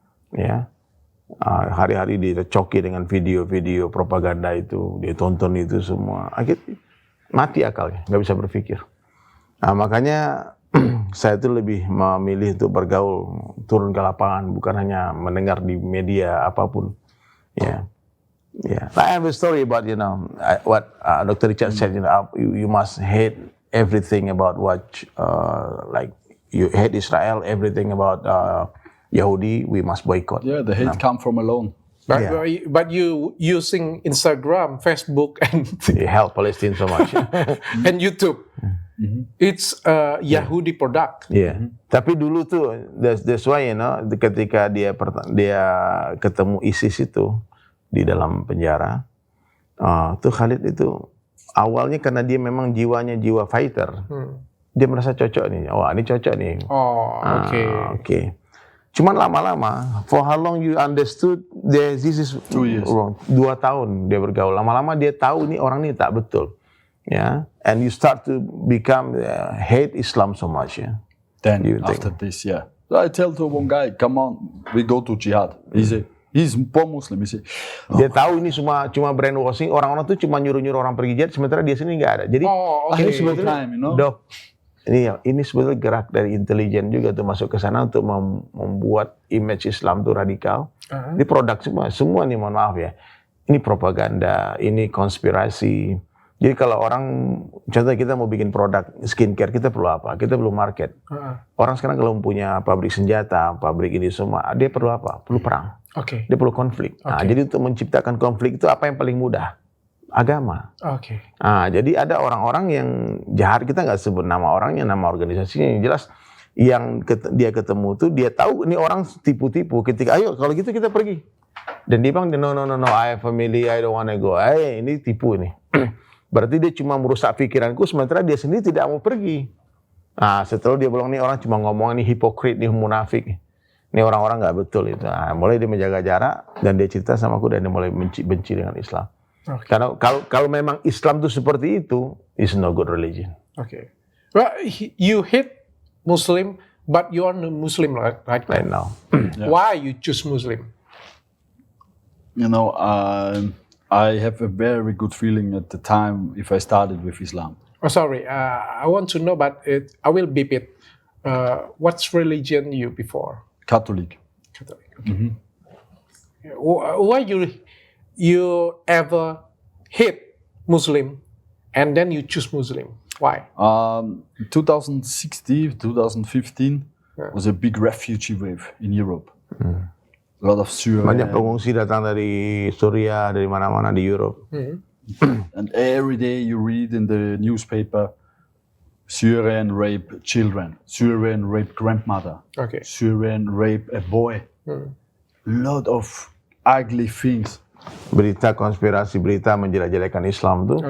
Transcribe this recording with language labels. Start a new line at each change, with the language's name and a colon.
Indonesian: Ya, hari-hari dicoki dengan video-video propaganda itu, dia tonton itu semua, akhirnya mati akalnya, nggak bisa berpikir. Nah, makanya saya itu lebih memilih untuk bergaul, turun ke lapangan, bukan hanya mendengar di media apapun.
English: Ya, I have a story about what Dr. Richard said. You must hate everything about what like you hate Israel, everything about Yahudi. We must boycott. Yeah, the hate come from alone. But you using Instagram, Facebook, and They help Palestine so much. and YouTube. It's a Yahudi product. Yeah.
Indonesian: Tapi dulu tuh,
English: that's why
Indonesian: ketika dia ketemu ISIS itu di dalam penjara, tuh Khalid itu awalnya karena dia memang jiwanya jiwa fighter, dia merasa cocok nih. Oh, ini cocok nih. Oh, oke. Oke. Cuman lama-lama,
English: for how long you understood this is 2 years. wrong.
Indonesian: 2 tahun dia bergaul. Lama-lama dia tahu nih orang ini tak betul.
English: Ya, and you start to become hate Islam so much. Ya. Then You think? after this, yeah. So I tell to one guy, come on, we go to jihad. He's poor Muslim. He say,
Indonesian: Dia tahu ini cuma brainwashing. Orang-orang tuh cuma nyuruh-nyuruh orang pergi jihad, sementara dia sini nggak ada. Jadi oke. ini sebetulnya,
English: Time, you know?
Indonesian: Dok, ini sebetulnya gerak dari intelijen juga tuh masuk ke sana untuk membuat image Islam tuh radikal. Ini produk semua nih, mohon maaf ya. Ini propaganda, ini konspirasi. Jadi kalau orang, contohnya kita mau bikin produk skincare, kita perlu apa? Kita perlu market. Orang sekarang kalau punya pabrik senjata, pabrik ini semua, dia perlu apa? Perlu perang. Oke. Dia perlu konflik. Nah, jadi untuk menciptakan konflik itu apa yang paling mudah? Agama. Oke. Nah, jadi ada orang-orang yang jahat, kita nggak sebut nama orangnya, nama organisasinya. Yang jelas yang dia ketemu tuh, dia tahu ini orang tipu-tipu. Ketika, ayo kalau gitu kita pergi. Dan dia bilang,
English: no, I have family, I don't wanna go.
Indonesian: Ini tipu ini. Berarti dia cuma merusak pikiranku, sementara dia sendiri tidak mau pergi. Nah, setelah dia bilang, ini orang cuma ngomong, ini hipokrit, ini munafik. Ini orang-orang nggak betul itu. Nah, mulai dia menjaga jarak, dan dia cerita sama aku, dan dia mulai benci dengan Islam.
English: Okay.
Indonesian: Karena kalau memang Islam itu seperti itu,
English: it's no good religion. Okay. Well, you hate Muslim, but you are no Muslim right now. Why you choose Muslim? you know, I have a very good feeling at the time if I started with Islam. Oh, sorry. I want to know, but I will beep it. What's religion you before? Catholic. Catholic. Okay. Why you ever hate Muslim and then you choose Muslim? Why? 2016, 2015 was a big refugee wave in Europe. A lot of Syria.
Indonesian: Banyak pengungsi datang dari Suriah, dari mana-mana di Europe.
English: And every day you read in the newspaper, Syrian rape children, Syrian rape grandmother, Okay. Syrian rape a boy. Lot of ugly things.
Indonesian: Berita konspirasi, berita menjelek-jelekan Islam tuh